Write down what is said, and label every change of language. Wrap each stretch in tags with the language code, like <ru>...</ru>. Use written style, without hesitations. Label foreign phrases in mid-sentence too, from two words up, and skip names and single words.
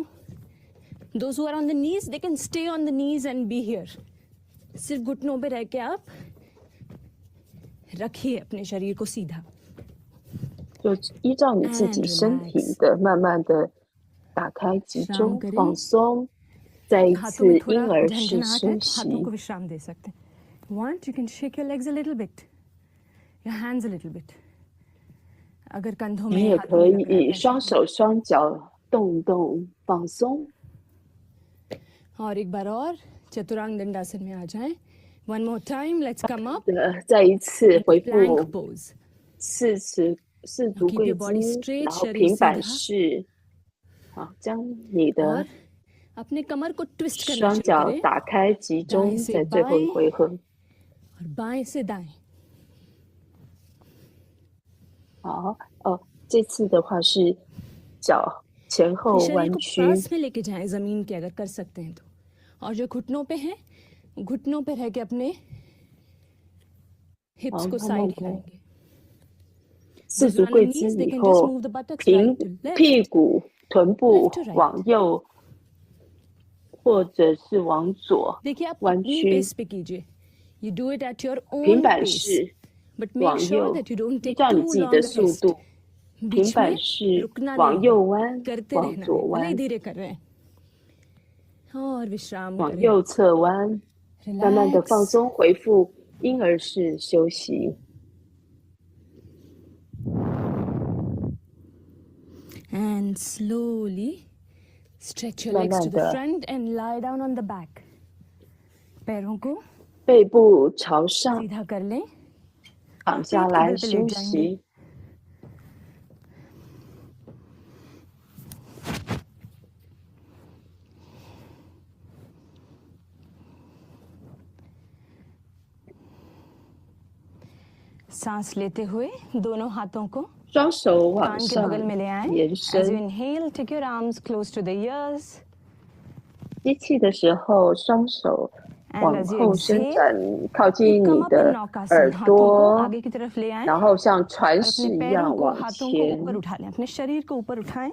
<en>Those who are on the knees, they can stay on the knees and be here.</en> <hi>सिर्फ घुटनों पे रह के आप रखिए अपने शरीर को सीधा.</hi> <zh>就依照你自己</zh> <en>And</en> <zh>身体</zh> <en>relax.</en> <zh>的，慢慢的打开、集</zh> <hi>विश्राम</hi> <zh>中、</zh> <hi>करें.</hi> <zh>放松，再一</zh> <hi>हाथों</hi> <zh>次</zh> <hi>में</hi> <zh>婴</zh> <hi>थोड़ा</hi> <zh>儿式</zh> <hi>झंझनाहट</hi> <zh>休</zh> <hi>है,</hi> <zh>息</zh> <hi>हाथों को。विश्राम दे सकते हैं.</hi> <en>Want, you can shake your legs a little bit, your hands a little bit.</en> <hi>अगर कंधों</hi> <zh>你</zh> <hi>में</hi> <zh>也</zh> <hi>हाथों</hi> <zh>可</zh> <hi>में लग रहा है</hi> <zh>以双</zh> <en>pressure.</en> <zh>手双脚动一动，放松。</zh> <hi>और एक बार और चतुरांग दंडासन में आ जाएं.</hi> <en>One more time. Let's come up.</en> <zh>再一次回</zh> <en>Plank</en> <zh>复</zh> <en>pose.</en> <zh>四足</zh> <en>Keep</en> <zh>跪</zh> <en>your body</en> <zh>姿，</zh> <en>straight,</en> <zh>然后</zh> <hi>शरीर</hi> <zh>平板</zh> <hi>सीधा.</hi> <zh>式。好，将你</zh> <hi>और</hi> <zh>的</zh> <hi>अपने कमर को ट्विस्ट करना</hi> <zh>双</zh> <hi>शुरू</hi> <zh>脚</zh> <hi>करें</hi> <zh>打开，集</zh> <hi>दाएं</hi> <zh>中</zh> <hi>से</hi> <zh>在最后一</zh> <hi>बाएं</hi> <zh>回合。</zh> <hi>और बाएं से दाएं.</hi> <zh>好，这次的话是脚前后</zh> <hi>शरीर</hi> <zh>弯</zh> <hi>को</hi> <zh>曲，</zh> <hi>पास में लेके जाएं जमीन के, अगर कर सकते हैं तो. और जो घुटनों पे हैं, घुटनों पे रह के अपने हिप्स को साइड हिलाएंगे.</hi> <zh>四足跪姿以后，平屁股、臀部往右，或者是往左</zh> <hi>देखिए आप</hi> <zh>弯</zh> <hi>अपनी</hi> <zh>曲，</zh> <hi>पेस पे कीजिए.</hi> <en>You do it at your</en> <zh>平</zh> <en>own</en> <zh>板</zh> <en>pace,</en> <zh>式</zh> <en>but make</en> <zh>往</zh> <en>sure</en> <zh>右，</zh> <en>that you don't</en> <zh>依</zh> <en>take</en> <zh>照你</zh> <en>too</en> <zh>自己</zh> <en>long</en> <zh>的</zh> <en>a</en> <zh>速</zh> <en>rest.</en> <zh>度，平</zh> <hi>बीच</hi> <zh>板</zh> <hi>में</hi> <zh>式</zh> <hi>रुकना</hi> <zh>往</zh> <hi>नहीं</hi> <zh>右</zh> <hi>है,</hi> <zh>弯，</zh> <hi>करते</hi> <zh>往</zh> <hi>रहना</hi> <zh>左</zh> <hi>है, भले ही</hi> <zh>弯，</zh> <hi>धीरे कर रहे हैं. और विश्राम</hi> <zh>往</zh> <hi>करें.</hi> <zh>右侧弯，慢慢的放</zh> <en>Relax</en> <zh>松，回复婴儿式休息。</zh> <en>and slowly stretch your</en> <zh>慢</zh> <en>legs to</en> <zh>慢</zh> <en>the</en> <zh>的</zh> <en>front and lie down on the back.</en> <hi>पैरों को</hi> <zh>背部朝上，</zh> <hi>सीधा कर लें.</hi> <zh>躺下</zh> <hi>पेट के</hi> <zh>来</zh> <hi>बल पे लेट</hi> <zh>休</zh> <hi>जाएंगे.</hi> <zh>息。</zh> <hi>सांस लेते हुए दोनों हाथों को</hi> <zh>双手往</zh> <hi>कान के</hi> <zh>上</zh> <hi>बगल में ले आए.</hi> <zh>延</zh> <en>As you</en> <zh>伸，</zh> <en>inhale, take your arms close to the ears.</en> <zh>吸气的时候，双手</zh> <en>And</en> <zh>往</zh> <en>as you</en> <zh>后伸</zh> <en>exhale,</en> <zh>展，靠</zh> <en>you</en> <zh>近</zh> <en>come</en> <zh>你</zh> <en>up in</en> <zh>的</zh> <hi>नौकासन.</hi> <zh>耳</zh> <hi>हाथों को</hi> <zh>朵，</zh> <hi>आगे की तरफ ले आए</hi> <zh>然后像船</zh> <hi>और</hi> <zh>式</zh> <hi>अपने</hi> <zh>一</zh> <hi>पैरों</hi> <zh>样</zh> <hi>को</hi> <zh>往</zh> <hi>हाथों को</hi> <zh>前</zh> <hi>ऊपर उठा लें. अपने शरीर को ऊपर उठाएं.</hi>